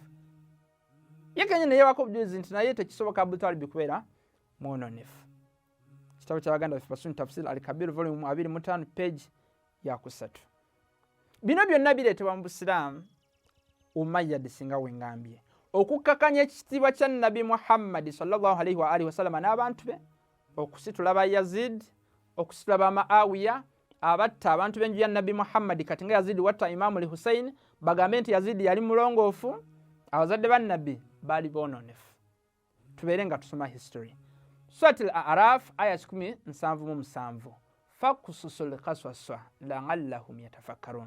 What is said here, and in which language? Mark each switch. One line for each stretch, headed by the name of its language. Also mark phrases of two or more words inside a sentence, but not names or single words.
Ganda: Ye kenyini yeewako obujulizi nti naye tekisoboka Abu Talibi kubeera mwononefu. Kitabo ky'Abaganda baffe Basuni Tafsir Al-Kabir volume 25 page ya 3. Bino byonna bireetebwa mu Busiraamu Umayyad singa wengambye okukkakanya ekitiibwa kya Nabbi Mohammad
Arabic: صلى الله عليه وآله وسلم
Ganda: n'abantu be, okusitula ba Yazid, okusitula ba Muawiya abatta abantu b'enju ya Nabbi Mohammad kati nga Yazid watta Imamu Hussein, bagambe nti Yazid yali mulongoofu, abazadde ba Nabbi baali boononefu. Tubeere nga tusoma history. Surat Al-A'raf aya 17
Arabic: فاقصص القصص لعلهم يتفكرون.